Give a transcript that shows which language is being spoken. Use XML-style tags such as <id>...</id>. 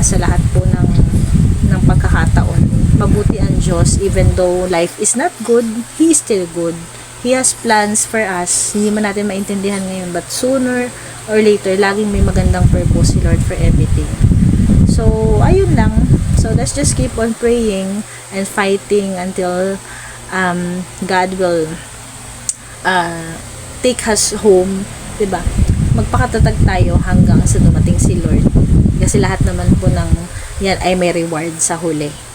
<tl>Sa lahat po ng pagkakataon.</tl> <en>Mabuti ang Diyos, even though life is not good, He is still good. He has plans for us. Hindi man natin maintindihan ngayon, but sooner or later, laging may magandang purpose si Lord for everything. So, ayun lang. So let's just keep on praying and fighting until God will take us home, 'di ba?</en> <tl>Magpakatatag tayo hanggang sa dumating si Lord. Kasi lahat naman po ng yan ay may reward sa huli.</tl>